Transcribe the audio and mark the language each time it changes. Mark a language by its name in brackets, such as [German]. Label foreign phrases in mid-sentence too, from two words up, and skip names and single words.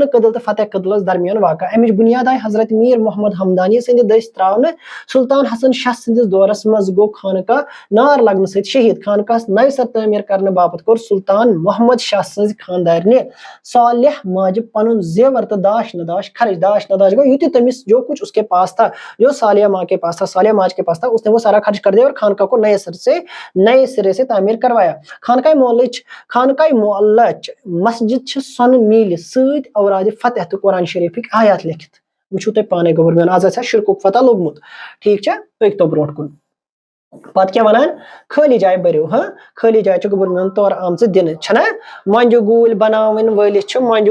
[Kashmiri] کدل تہٕ فتح کدلس درمیان واقع امِچ بُنیاد آیہِ حضرت میٖر محمد حمدانی سٕنٛدِ دٔسۍ تراونہٕ سلطان حسن شاہ سٕنٛدِس دورس منٛز گوٚو خانقاہ نار لگنہٕ سۭتۍ شہیٖد خانقاہس نوِ سر تعمیٖر کرنہٕ باپتھ کوٚر سلطان محمد شاہ سٕنٛزِ خاندارنہِ صالح ماجہِ پنُن زیور تہٕ داش نداش خرچ داش نداش گوٚو یہِ تہِ تٔمِس [Urdu] جو کچھ اس کے پاس تھا جو صالح ماں کے پاس تھا صالح ماج کے پاس تھا اس نے وہ سارا خرچ کر دیا اور خانقاہ کو نئے سرے سے تعمیر کروایا [Kashmiri] خانقاہ معلچ مسجد چھِ سۄنہٕ میٖلہِ سۭتۍ اورادِ فتح تہٕ قرآن شریٖفٕکۍ آیات لیکھِتھ وٕچھِو تُہۍ پانے گوبر میون آز آسہِ شرکُک فتح لوٚگمُت ٹھیک چھا پٔکۍ تو برونٛٹھ کُن پتہٕ کیاہ ونان خٲلی جاے بٔرِو خٲلی جاے چھِ گوبر میون تورٕ آمژٕ دِنہٕ چھنا مۄنجہِ گوٗلۍ بناوٕنۍ وٲلِس چھِ مۄنجہِ